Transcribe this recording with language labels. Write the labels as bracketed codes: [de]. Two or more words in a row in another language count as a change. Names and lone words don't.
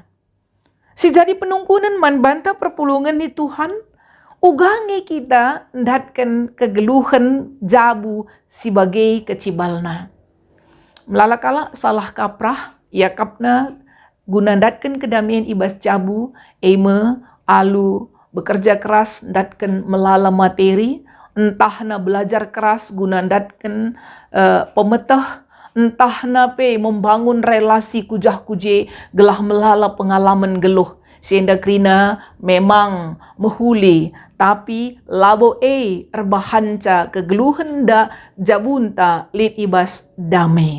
[btx] Si jadi penungkunan man banta perpulungan ni Tuhan, ugangi kita ndatkan kegeluhan jabu sebagai kecibalna. Melalakala [id] salah kaprah, [btx] yakapna gunandatkan kedamaian ibas jabu, eme, alu, [id] bekerja keras, [btx] datkan melala materi, entah na [id] belajar keras [btx] guna datkan pemetah, entah na pe [id] membangun relasi [btx] kujah kuje gelah melala pengalaman geluh. Sehingga kerina memang mehuli, tapi labo erbahanca kegeluhan da jabunta lit ibas damai.